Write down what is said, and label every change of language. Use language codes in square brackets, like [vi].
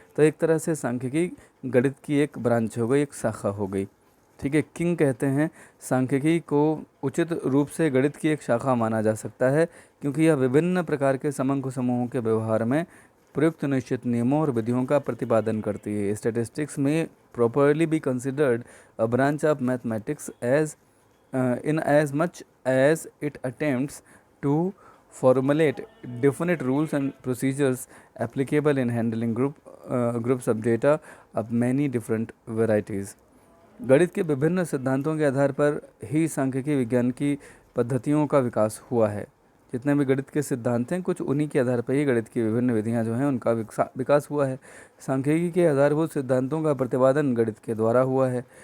[hi] तो एक तरह से सांख्यिकी गणित की एक ब्रांच हो गई, एक शाखा हो गई, ठीक है। किंग कहते हैं सांख्यिकी को उचित रूप से गणित की एक शाखा माना जा सकता है क्योंकि यह विभिन्न प्रकार के समंक समूहों के व्यवहार में प्रयुक्त निश्चित नियमों और विधियों का प्रतिपादन करती है। स्टैटिस्टिक्स में [en] properly be considered a branch of mathematics as in as much as it attempts to formulate definite rules and procedures applicable in handling groups of data of many different varieties। [hi] गणित के विभिन्न सिद्धांतों के आधार पर ही सांख्यिकी विज्ञान की पद्धतियों का विकास हुआ है। जितने भी गणित के सिद्धांत हैं, कुछ उन्हीं के आधार पर ही गणित की विभिन्न विधियां जो हैं उनका विकास हुआ है। सांख्यिकी के आधारभूत सिद्धांतों का प्रतिपादन गणित के द्वारा हुआ है।